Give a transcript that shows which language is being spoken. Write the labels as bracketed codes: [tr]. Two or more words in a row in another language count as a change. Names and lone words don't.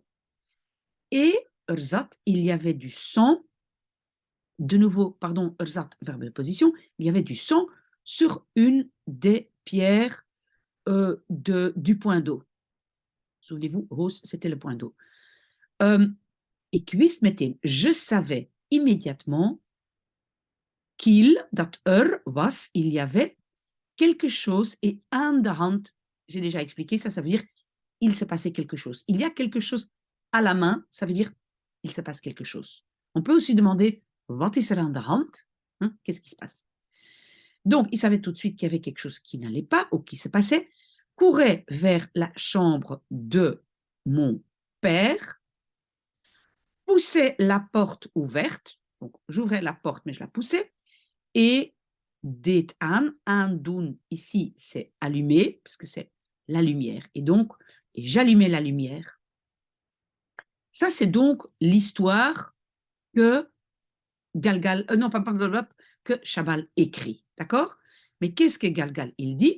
[fr] Et zat, il y avait du sang, de nouveau, pardon, zat, verbe de position, il y avait du sang sur une des pierres du point d'eau. Souvenez-vous, Rose, c'était le point d'eau. Et [nl] wist meteen, [fr] je savais immédiatement qu'il, [nl] dat was, [fr] il y avait quelque chose et [nl] aan de hand, [fr] j'ai déjà expliqué, ça veut dire il se passait quelque chose. Il y a quelque chose à la main, ça veut dire il se passe quelque chose. On peut aussi demander [nl] wat is er aan de hand, [fr] hein, qu'est-ce qui se passe. Donc, il savait tout de suite qu'il y avait quelque chose qui n'allait pas ou qui se passait, courait vers la chambre de mon père, poussait la porte ouverte, donc j'ouvrais la porte mais je la poussais, et [nl] deed aan, [fr] aandoen ici c'est allumer, parce que c'est la lumière, et donc j'allumais la lumière. Ça c'est donc l'histoire que Galgal, non pas Galgal, que Chabal écrit, d'accord? Mais qu'est-ce que Galgal il dit?